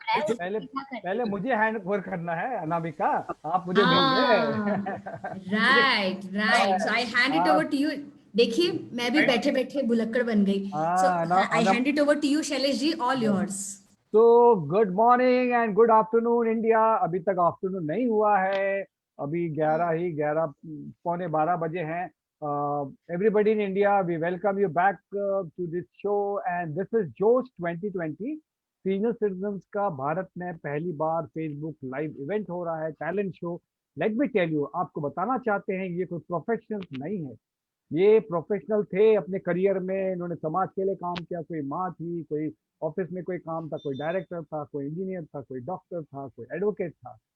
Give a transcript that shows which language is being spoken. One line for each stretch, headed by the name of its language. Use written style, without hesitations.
Hindi: पहले मुझे hand over करना है अनामिका, आप मुझे देंगे.
English: Right. So I hand it over to you.
Hindi: देखिए मैं भी बैठे बैठे बुलक्कड़ बन गई.
English: So I hand it over to you Shailesh ji, all yours. So good morning and good afternoon India.
Hindi: अभी तक आफ्टरनून नहीं हुआ है, अभी 11 पौने 12 बजे हैं.
English: Everybody in India, we welcome you back to this show and this is Josh 2020.
Hindi: Senior citizens का भारत में पहली बार फेसबुक लाइव इवेंट हो रहा है, talent show.
English: let me tell you,
Hindi: आपको बताना चाहते हैं ये कोई प्रोफेशनल नहीं है. ये प्रोफेशनल थे अपने करियर में, इन्होंने समाज के लिए काम किया. कोई माँ थी, कोई ऑफिस में कोई काम था, कोई डायरेक्टर था, कोई इंजीनियर था, कोई डॉक्टर था, कोई एडवोकेट था.